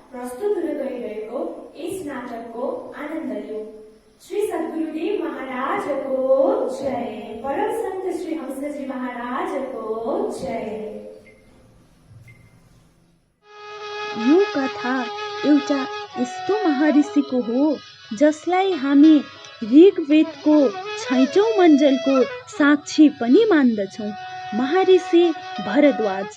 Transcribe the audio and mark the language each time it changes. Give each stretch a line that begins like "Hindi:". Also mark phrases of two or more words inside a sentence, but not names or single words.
Nepali: प्रस्तुत हुन गइरहेको यस नाटकको आनन्द लिऊ। श्री सद्गुरुदेव महाराजको जय। परम संत श्री हंसजी महाराजको जय। यो कथा एउटा यस्तो महर्षिको हो जसलाई हामी ऋग्वेदको 6औं मण्डलको साक्षी पनि मान्दछौँ। महर्षि भरद्वाज।